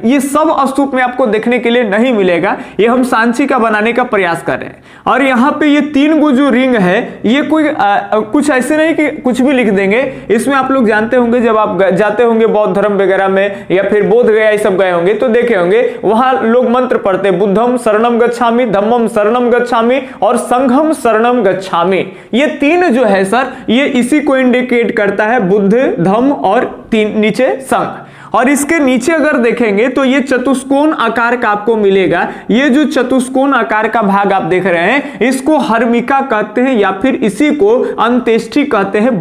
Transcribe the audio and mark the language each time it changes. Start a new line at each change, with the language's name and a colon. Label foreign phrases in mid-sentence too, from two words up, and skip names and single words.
Hindi: ये सब स्तूप में आपको देखने के लिए नहीं मिलेगा, ये हम सांची का बनाने का प्रयास कर रहे हैं। और यहाँ पे ये 3 गो जो रिंग है, ये कोई कुछ ऐसे नहीं कि कुछ भी लिख देंगे। इसमें आप लोग जानते होंगे, जब आप जाते होंगे बौद्ध धर्म वगैरह में या फिर बोध गया ये सब गए होंगे तो देखे होंगे वहां लोग मंत्र पढ़ते,
Pali: बुद्धम शरणम गच्छामि, धम्मम शरणम गच्छामि और संघम शरणम गच्छामि।
Hindi: ये 3 जो है सर, ये इसी को इंडिकेट करता है, बुद्ध, धम्म और 3 नीचे संघ। और इसके नीचे अगर देखेंगे तो ये चतुष्कोण आकार का आपको मिलेगा। ये जो चतुष्कोण आकार का भाग आप देख रहे हैं इसको हर्मिका कहते हैं या फिर इसी को अंत्येष्टि कहते हैं।